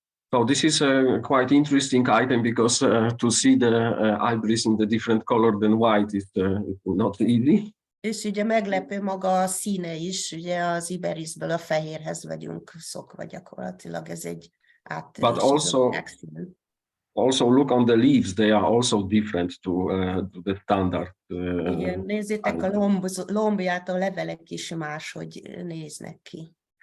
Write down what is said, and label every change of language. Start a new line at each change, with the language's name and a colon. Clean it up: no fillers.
English: So this is a quite interesting item, because to see the ibis in the different color than white is not easy.
Hungarian: És ugye meglepő maga a színe is, ugye az Iberisből a fehérhez vagyunk szokva gyakorlatilag, ez egy áttörés.
English: But also look on the leaves, they are also different to the standard.
Hungarian: Igen, nézzétek a lombját, a levelek is máshogy néznek ki.